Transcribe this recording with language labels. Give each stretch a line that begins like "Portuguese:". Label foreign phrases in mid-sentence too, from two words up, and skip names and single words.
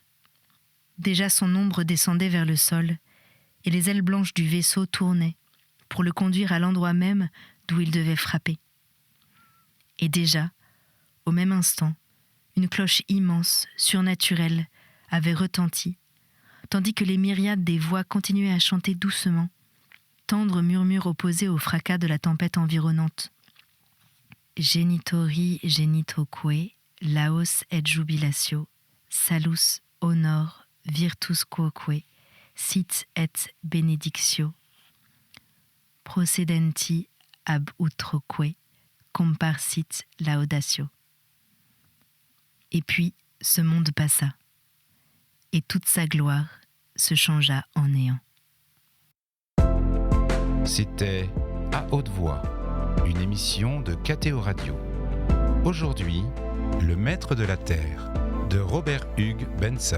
French: Déjà son ombre descendait vers le sol, et les ailes blanches du vaisseau tournaient pour le conduire à l'endroit même d'où il devait frapper. Et déjà, au même instant, une cloche immense, surnaturelle, avait retenti, tandis que les myriades des voix continuaient à chanter doucement, tendre murmure opposé au fracas de la tempête environnante.
Latin: Genitori genitoque, laos et jubilatio, salus honor virtus quoque, sit et benedictio, procedenti ab utroque, comparsit laudatio.
French: Et puis, ce monde passa, et toute sa gloire se changea en néant. C'était À haute voix, une émission de KTO Radio. Aujourd'hui, Le Maître de la Terre, de Robert Hugues Benson.